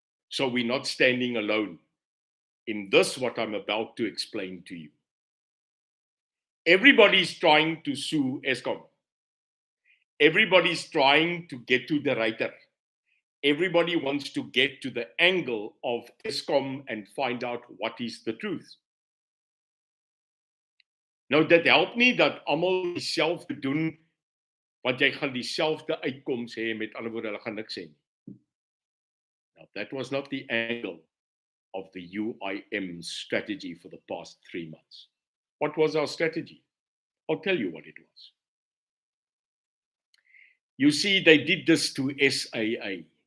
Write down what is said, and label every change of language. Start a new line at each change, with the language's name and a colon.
English: So we're not standing alone in this, what I'm about to explain to you. Everybody's trying to sue Eskom. Everybody's trying to get to the writer. Everybody wants to get to the angle of Eskom and find out what is the truth.
Afrikaans: Nou, dit help nie dat almal dieselfde doen, want jy gaan dieselfde uitkoms hê, met ander woorde, hulle gaan niks sê nie.
English: Now, that was not the angle of the UIM strategy for the past 3 months. What was our strategy? I'll tell you what it was. You see, they did this to SAA.